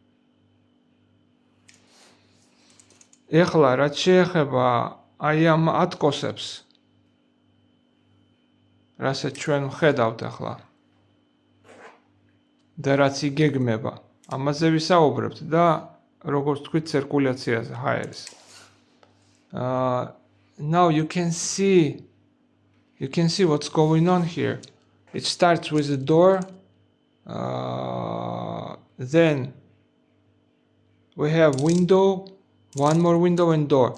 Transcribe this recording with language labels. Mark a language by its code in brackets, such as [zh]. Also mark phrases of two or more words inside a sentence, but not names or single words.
[ka] ეხლა რაც შეეხება აი ამ ატკოსებს, რასაც ჩვენ ვხედავთ ახლა და რაც იგეგმება, ამაზე ვისაუბრებთ და როგორც თქვით ცირკულაციაზე ჰაერის. [en] Now you can see what's going on here. It starts with a door, then we have window, One more window and door.